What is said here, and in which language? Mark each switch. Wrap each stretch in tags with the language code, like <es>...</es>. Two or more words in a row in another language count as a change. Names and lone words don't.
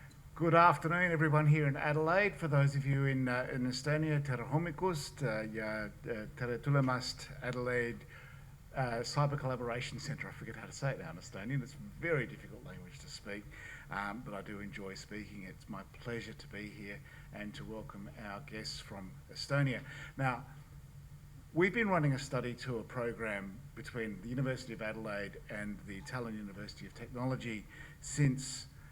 <en>Good afternoon, everyone here in Adelaide. For those of you in Estonia,</en> <et>tere hommikust ja tere tulemast</et> <en>Adelaide Cyber Collaboration Centre. I forget how to say it now in Estonian. It's a very difficult language to speak, but I do enjoy speaking. It's my pleasure to be here and to welcome our guests from Estonia. Now, we've been running a study tour program between the University of Adelaide and the Italian University of Technology since</en>